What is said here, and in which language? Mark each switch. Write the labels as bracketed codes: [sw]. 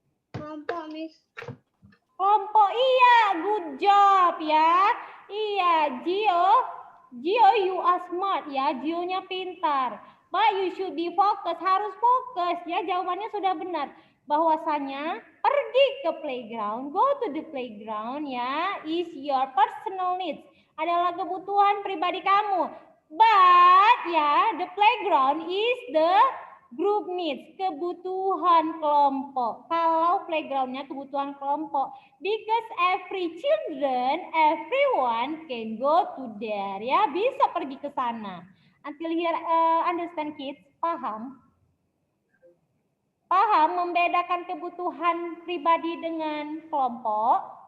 [id] Kelompok, Miss. Kelompok, iya. [en] Good job [id] ya. Iya, Gio. [en] Gio, you are smart ya. [id] Gio-nya pintar. [en] But you should be focus. [id] Harus fokus ya. Jawabannya sudah benar. Bahwasanya pergi ke playground, [en] go to the playground [id] ya, [en] is your personal needs. [id] Adalah kebutuhan pribadi kamu. [en] But ya, the playground is the group needs, [id] kebutuhan kelompok. Kalau playgroundnya kebutuhan kelompok, [en] because every children, everyone can go to there. [id] Ya, bisa pergi ke sana. [en] Until here, understand kids? [id] Paham? Paham membedakan kebutuhan pribadi dengan kelompok?